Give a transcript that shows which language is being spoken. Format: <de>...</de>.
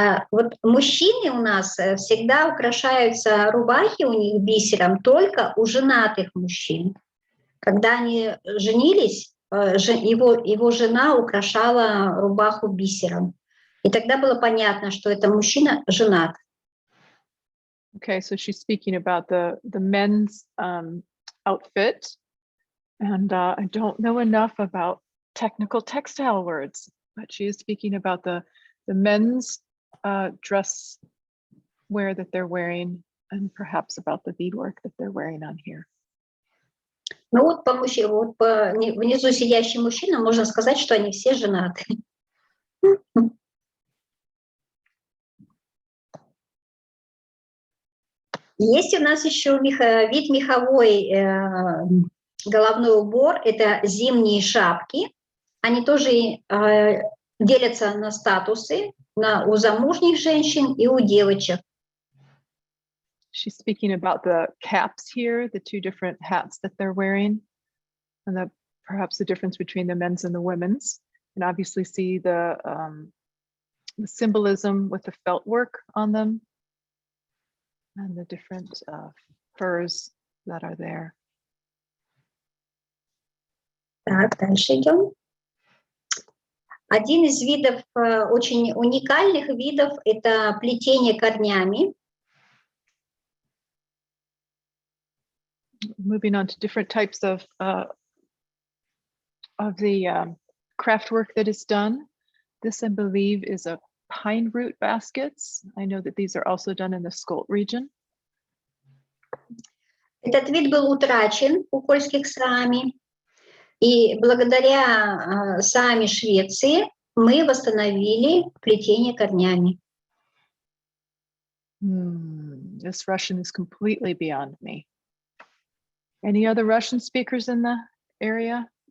<ru>Вот мужчины у нас всегда украшаются рубахи у них бисером только у женатых мужчин. Когда они женились, его жена украшала рубаху бисером. И тогда было понятно, что это мужчина женат.</ru> <en>Okay, so she's speaking about the men's outfit, and I don't know enough about technical textile words, but she is speaking about the men's dress wear that they're wearing, and perhaps about the beadwork that they're wearing on here.</en> <ru>Ну вот по внизу сидящим мужчинам можно сказать, что они все женаты. Есть у нас еще вид меховой головной убор, это зимние шапки. Они тоже делятся на статусы, у замужних женщин и у девочек.</ru> <en>She's speaking about the caps here, the two different hats that they're wearing, and perhaps the difference between the men's and the women's. And obviously see the symbolism with the felt work on them and the different furs that are there.</en> <ru>Так, дальше идем. Один из видов, очень уникальных видов, это плетение корнями.</ru> <en>Moving on to different types of the craft work that is done. This, I believe, is a pine root baskets. I know that these are also done in the Skolt region.</en> <ru>Этот вид был утрачен у польских сами, и благодаря сами Швеции мы восстановили плетение корнями.</ru> <en>This Russian is completely beyond me. Any other Russian speakers in the area?</en>